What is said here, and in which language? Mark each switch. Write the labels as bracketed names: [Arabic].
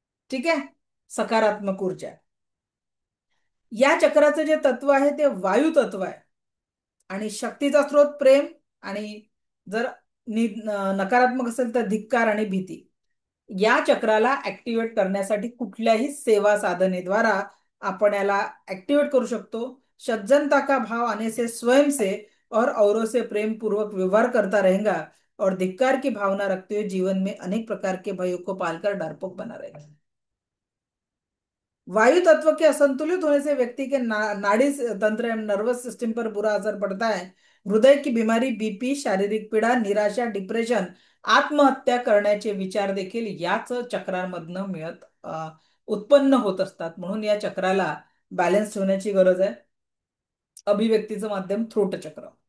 [Marathi] ठीक आहे, सकारात्मक ऊर्जा. या चक्राचं जे तत्व आहे ते वायू तत्व आहे. आणि शक्तीचा स्रोत प्रेम. आणि जर नकारात्मक असेल तर धिक्कार आणि भीती. या चक्राला ऍक्टिवेट करण्यासाठी कुठल्याही सेवा साधनेद्वारा आपण याला ऍक्टिवेट करू शकतो. [Hindi] सज्जनता का भाव आने से स्वयं से और औरों से प्रेम पूर्वक व्यवहार करता रहेगा, और धिक्कार की भावना रखते हुए जीवन में अनेक प्रकार के भयों को पालकर डरपोक बना रहेगा. वायु तत्व के असंतुलित होने से व्यक्ति के नाड़ी तंत्र एवं नर्वस सिस्टम पर बुरा असर पड़ता है. हृदय की बीमारी, [Marathi] बीपी, शारीरिक पीडा, निराशा, डिप्रेशन, आत्महत्या करण्याचे विचार देखील याच चक्रांमधनं उत्पन्न होत असतात. म्हणून या चक्राला बॅलन्स ठेवण्याची गरज आहे. अभिव्यक्तीचं माध्यम थ्रोट चक्र.